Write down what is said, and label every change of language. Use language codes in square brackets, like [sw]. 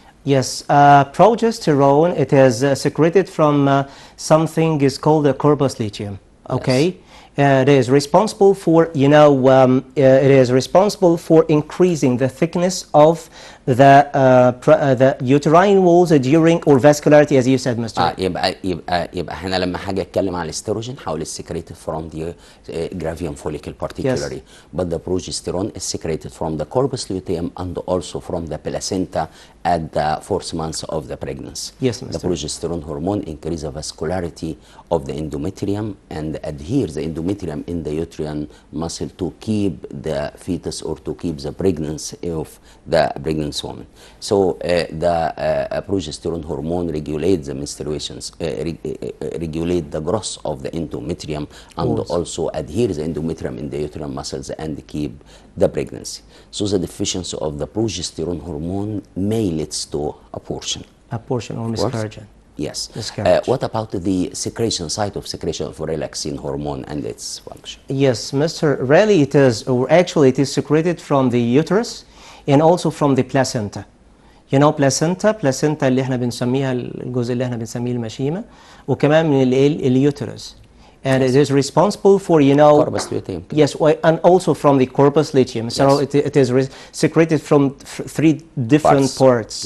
[en] Yes, progesterone, it is secreted from something is called the corpus luteum. Okay. Yes. It is responsible for, it is responsible for increasing the thickness of the uterine walls during or vascularity, as you said, Mr. [ar] يبقى هنا لما حاجه اتكلم على الاستروجين حول [en] secreted from the Gravian follicle particularly. Yes. But the progesterone is secreted from the corpus luteum and also from the placenta at the 4th month of the pregnancy. Yes, The Mr. progesterone hormone increases the vascularity of the endometrium and adheres the endometrium in the uterine muscle to keep the fetus or to keep the pregnancy of the pregnant woman. So the progesterone hormone regulates the menstruations, regulate the growth of the endometrium and also adheres the endometrium in the uterine muscles and keep the pregnancy. So the deficiency of the progesterone hormone may lead to abortion. Abortion or miscarriage. Yes. Miscarriage. What about the secretion, site of secretion of relaxin hormone and its function? Yes, Mr. Really it is, or actually it is secreted from the uterus and also from the placenta. You know placenta [ar] اللي احنا بنسميها الجزء اللي احنا بنسميه المشيمة وكمان من اليوترس. [en] And it is responsible for, Corpus luteum. yes, and also from the corpus luteum. So Yes. it is secreted from three different parts.